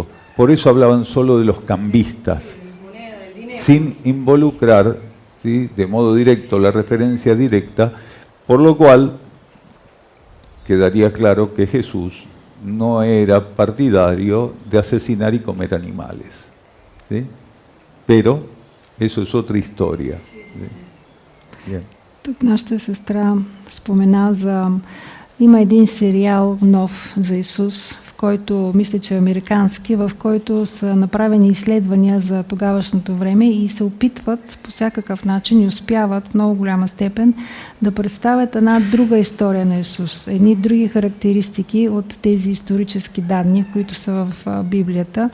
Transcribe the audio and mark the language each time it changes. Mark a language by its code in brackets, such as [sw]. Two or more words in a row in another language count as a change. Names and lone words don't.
[es] Por eso hablaban solo de los cambistas, sin involucrar, ¿sí?, de modo directo la referencia directa, por lo cual quedaría claro que Jesús no era partidario de asesinar y comer animales, ¿sí? Pero eso es otra historia. Bien. [bg] Тук нашата сестра спомена има един сериал нов за Исус, в който, мисля, че е американски, в който са направени изследвания за тогавашното време и се опитват по всякакъв начин и успяват в много голяма степен да представят една друга история на Исус, едни други характеристики от тези исторически данни, които са в Библията.